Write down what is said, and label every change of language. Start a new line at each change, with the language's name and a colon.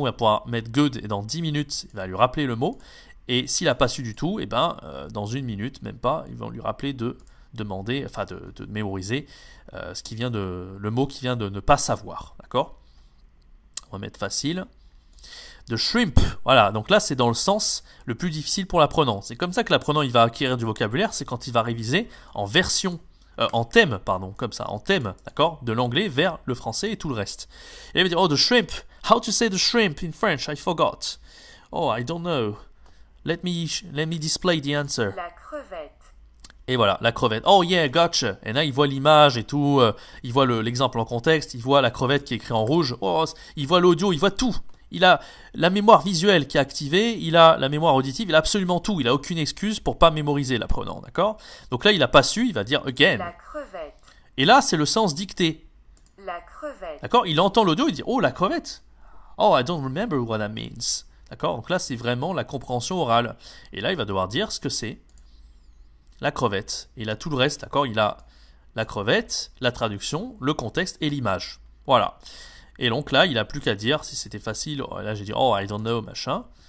French: Il va pouvoir mettre good et dans 10 minutes, il va lui rappeler le mot. Et s'il n'a pas su du tout, et dans 1 minute, même pas, ils vont lui rappeler de demander, enfin de mémoriser le mot qui vient de ne pas savoir. D'accord? On va mettre facile. De shrimp, voilà, donc là c'est dans le sens le plus difficile pour l'apprenant. C'est comme ça que l'apprenant il va acquérir du vocabulaire, c'est quand il va réviser en thème, comme ça, en thème, d'accord, de l'anglais vers le français et tout le reste. Et il va dire,
English: oh, the shrimp, how to say the shrimp in French, I forgot. Oh, I don't know. Let me display the answer.
French: La crevette. Et voilà, la crevette.
English: Oh yeah, gotcha.
French: Et là, il voit l'image et tout. Il voit l'exemple en contexte. Il voit la crevette qui est écrite en rouge. Oh, il voit l'audio, il voit tout. Il a la mémoire visuelle qui est activée. Il a la mémoire auditive. Il a absolument tout. Il n'a aucune excuse pour pas mémoriser l'apprenant. D'accord? Donc là, il n'a pas su. Il va dire again. La crevette. Et là, c'est le sens dicté. La crevette. D'accord? Il entend l'audio. Il dit oh, la crevette.
English: Oh, I don't remember what that means.
French: D'accord? Donc là, c'est vraiment la compréhension orale. Et là, il va devoir dire ce que c'est la crevette. Et il a tout le reste, d'accord? Il a la crevette, la traduction, le contexte et l'image. Voilà. Et donc là, il n'a plus qu'à dire, si c'était facile, là j'ai dit,
English: oh, I don't know,
French: machin.